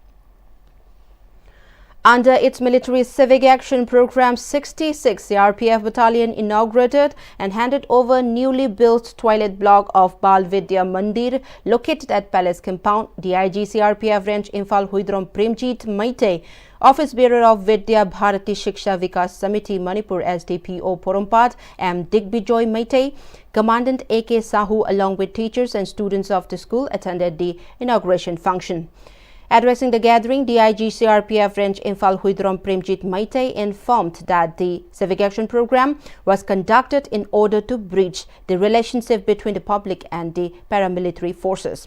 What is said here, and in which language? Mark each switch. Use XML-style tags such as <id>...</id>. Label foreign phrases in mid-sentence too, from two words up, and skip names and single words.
<en>Under its military civic action program, 66 CRPF battalion inaugurated and handed over newly built toilet block of Bal Vidya Mandir located at Palace Compound. DIG CRPF Range Imphal Huidrom Premjit Maite, Office Bearer of Vidya Bharati Shiksha Vikas Samiti Manipur SDPO Porompat M. Digbijoy Maite, Commandant A.K. Sahu along with teachers and students of the school attended the inauguration function. Addressing the gathering, DIG CRPF Range Imphal Huidrom Premjit Maite informed that the civic action program was conducted in order to bridge the relationship between the public and the paramilitary forces.</en>